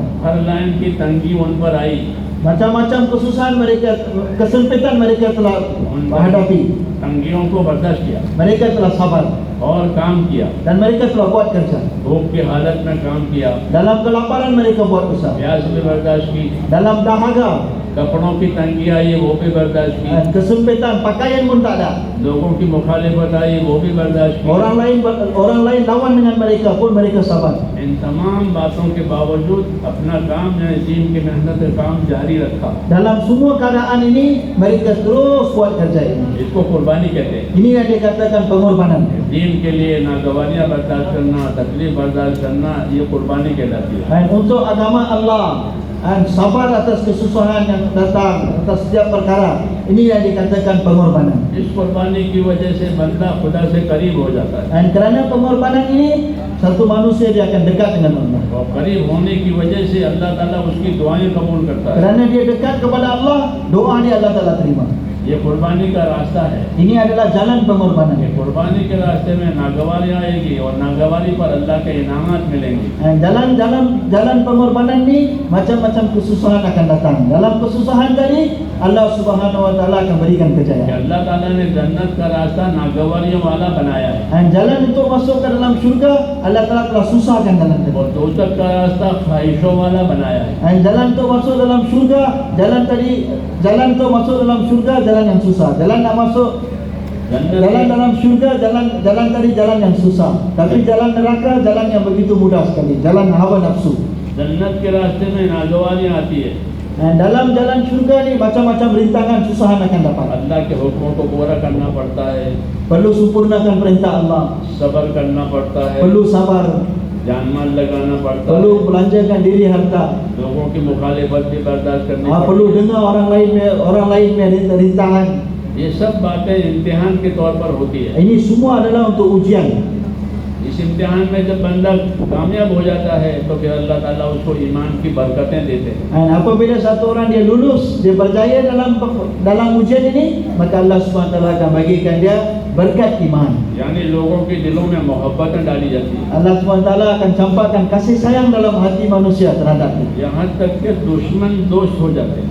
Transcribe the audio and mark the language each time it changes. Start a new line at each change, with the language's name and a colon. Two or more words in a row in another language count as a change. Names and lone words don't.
Urdu: ہر لائن کی تنگی ان پر آئی.
Malay: Macam-macam kesusahan mereka, kesempitan mereka telah hadapi.
Urdu: تنگیوں کو برداشت کیا
Malay: Mereka telah sabar
Urdu: اور کام کیا,
Malay: dan mereka telah buat kerja.
Urdu: دھوپ کی حالت میں کام کیا,
Malay: Dalam kelaparan mereka buat usaha.
Urdu: پیاس بھی برداشت کی,
Malay: Dalam dahaga
Urdu: کپڑوں کی تنگی آئی وہ بھی برداشت کی,
Malay: dan kesempitan pakaian pun tak ada.
Urdu: لوگوں کی مخالفت آئی وہ بھی برداشت کی.
Malay: Orang lain lawan dengan mereka pun mereka sabar.
Urdu: ان تمام باتوں کے باوجود اپنا کام یعنی دین کی محنت کام جاری رکھا.
Malay: Dalam semua keadaan ini mereka terus buat kerja ini.
Urdu: اس کو قربانی کہتے ہیں.
Malay: Ini yang dikatakan pengorbanan.
Urdu: دین کے لیے ناگواریاں برداشت کرنا، تکلیف برداشت کرنا، یہ قربانی کہلاتی ہے.
Malay: Dan untuk agama Allah dan sabar atas kesusahan yang datang atas setiap perkara, ini yang dikatakan pengorbanan.
Urdu: اس قربانی کی وجہ سے بندہ خدا سے قریب ہو جاتا ہے
Malay: Dan kerana pengorbanan ini, satu manusia dia akan dekat dengan Allah.
Urdu: اور قریب ہونے کی وجہ سے اللہ تعالیٰ اس کی دعائیں قبول کرتا ہے.
Malay: Kerana dia dekat kepada Allah, doa dia Allah Taala terima.
Urdu: یہ قربانی کا راستہ ہے.
Malay: Ini adalah jalan pengorbanan.
Urdu: یہ قربانی کے راستے میں ناگواری آئے گی اور ناگواری پر اللہ کے انعامات ملیں گے.
Malay: Dan jalan pengorbanan ini macam-macam kesusahan akan datang. Dalam kesusahan tadi Allah
Arabic: Subhanahu Wa Taala
Malay: akan berikan
Urdu: कि
Malay: kejayaan.
Urdu: اللہ تعالیٰ نے جنت کا راستہ ناگواریوں والا بنایا ہے
Malay: Dan jalan untuk masuk ke dalam syurga Allah Taala telah susahkan jalan tadi.
Urdu: اور دوزخ کا راستہ خواہشوں والا بنایا ہے.
Malay: Dan jalan untuk masuk dalam syurga, jalan untuk masuk dalam syurga jalan yang susah. Jalan nak masuk jalan dalam syurga jalan yang susah. Tapi jalan neraka jalan yang begitu mudah sekali. Jalan hawa nafsu.
Urdu: جنت کے راستے میں ناگواریاں آتی ہے.
Malay: Dan dalam jalan syurga ni macam-macam rintangan susahan akan dapat.
Urdu: اللہ کے حکموں کو پورا کرنا پڑتا ہے,
Malay: Perlu sempurnakan perintah Allah.
Urdu: صبر کرنا پڑتا ہے,
Malay: Perlu sabar.
Urdu: جان مال لگانا پڑتا ہے,
Malay: Perlu belanjakan diri harta.
Urdu: لوگوں کی مخالفت بھی برداشت کرنی
Malay: Perlu
Urdu: पड़ती
Malay: dengar orang lain punya rintangan.
Urdu: है। یہ سب باتیں امتحان کے طور پر ہوتی ہے.
Malay: Ini semua adalah untuk ujian.
Urdu: اس امتحان میں جب بندہ کامیاب ہو جاتا ہے تو پھر اللہ تعالیٰ اس کو ایمان کی برکتیں دیتے ہیں.
Malay: Dan apabila satu orang dia lulus, dia berjaya dalam ujian ini, maka Allah
Arabic: Subhanahu Wa Taala
Malay: akan bagikan dia berkat iman.
Urdu: یعنی لوگوں کے دلوں میں محبتیں ڈالی جاتی ہیں,
Malay: Allah
Arabic: Subhanahu Wa Taala
Malay: akan campakkan kasih sayang dalam hati manusia terhadap dia.
Urdu: یہاں تک کے دشمن دوست ہو جاتے ہیں.